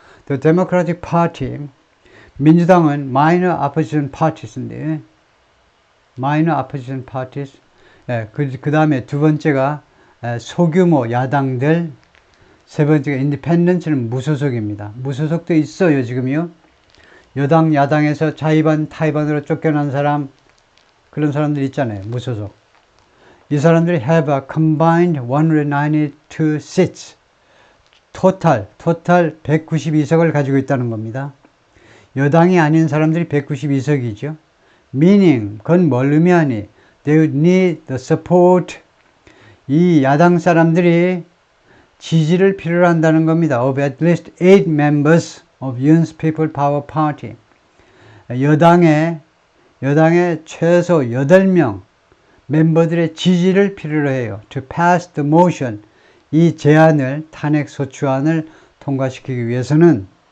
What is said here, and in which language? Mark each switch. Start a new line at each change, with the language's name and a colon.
Korean: The Democratic Party, 민주당은
English: minor opposition parties
Korean: 인데 minor opposition parties, 그 다음에 두 번째가 소규모 야당들, 세 번째가 independent는 무소속입니다. 무소속도 있어요, 지금요. 여당, 야당에서 자의반, 타의반으로 쫓겨난 사람, 그런 사람들 있잖아요, 무소속. 이 사람들이
English: have a combined 192 seats.
Korean: 토탈 192석을 가지고 있다는 겁니다. 여당이 아닌 사람들이 192석이죠.
English: meaning,
Korean: 그건 뭘 의미하니?
English: They would need the support.
Korean: 이 야당 사람들이 지지를 필요로 한다는 겁니다.
English: of at least 8 members of Yoon's People Power Party.
Korean: 여당의 최소 8명 멤버들의 지지를 필요로 해요.
English: to pass the motion.
Korean: 이 제안을, 탄핵소추안을 통과시키기 위해서는